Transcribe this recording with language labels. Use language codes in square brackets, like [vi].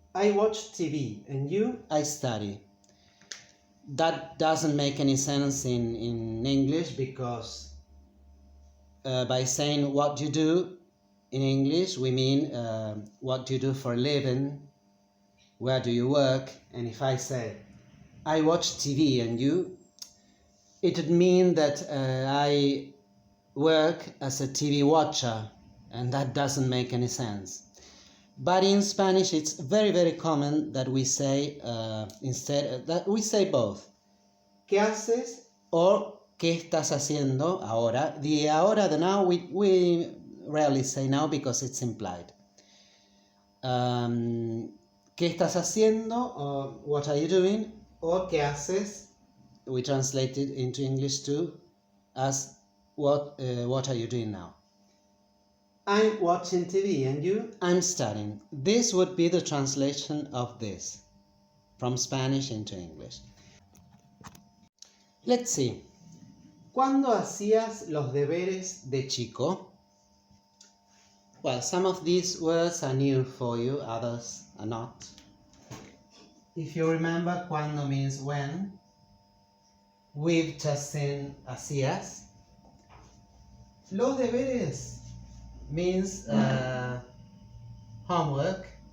[en] I watch TV, and you? I study. That doesn't make any sense in English, because by saying what you do in English, we mean what you do for a living, where do you work, and if I say, I watch TV, and you? It would mean that I work as a TV watcher, and that doesn't make any sense. But in Spanish, it's very, very common that we say that we say both. [es] ¿Qué haces? Or ¿qué estás haciendo ahora? [en] The ahora, the now, we rarely say now because it's implied. [es] ¿Qué estás haciendo? [en] Or what are you doing? Or [es] ¿qué haces? [en] We translate it into English too as what are you doing now? I'm watching TV, and you? I'm studying. This would be the translation of this from Spanish into English. Let's see. [es] ¿Cuándo hacías los deberes de chico? [en] Well, some of these words are new for you, others are not. If you remember, cuando means when. We've just seen hacías. Los deberes means homework.